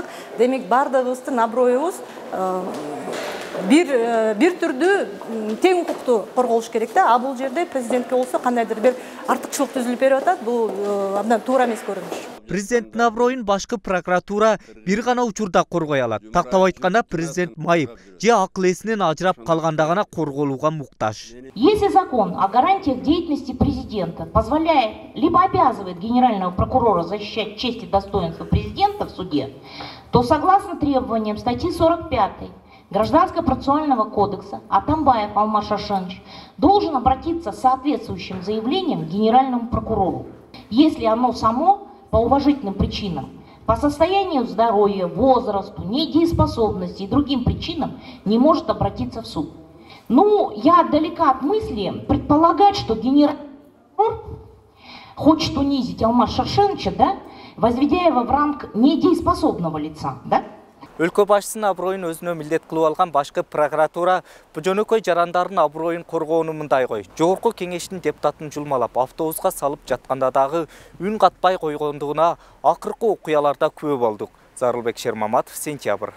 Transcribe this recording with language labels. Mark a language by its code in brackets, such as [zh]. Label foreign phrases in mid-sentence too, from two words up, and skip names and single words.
[ky] Демек бардыгыбыздын аброюбуз бир түрдүү тең укукту корголуш керек да. А бул жерде президентке болсо кандайдыр бир артыкчылык түзүлүп берип атат. Бул абдан туура эмес көрүнүш. Президенттин аброюн башкы прокуратура бир гана учурда коргой алат. Тактап айтканда президент майып же акыл эсинен ажырап калганда гана корголууга муктаж. [ru] Если закон о гарантиях деятельности президента позволяет либо обязывает генерального прокурора защищать честь и достоинство президента в суде, то согласно требованиям статьи 45 Гражданско-процессуального кодекса Атамбаев Алмаз Шаршенович должен обратиться с соответствующим заявлением к генеральному прокурору, если оно само по уважительным причинам, по состоянию здоровья, возрасту, недееспособности и другим причинам не может обратиться в суд. Ну, я далека от мысли предполагать, что генеральный прокурор хочет унизить Алмаз Шаршеновича, да, возведя его в ранг недееспособного лица, да? [ky] Өлкө башчысынын аброюн өзүнө милдет кылып алган башкы прокуратура жөнөкөй жарандардын аброюн коргоону мындай кой. Жогорку кеңештин депутатын жулмалап, автобуска салып жатканда дагы үн катпай койгондугуна акыркы окуяларда күбө болдук. Зарылбек Шермаматов, Сентябрь.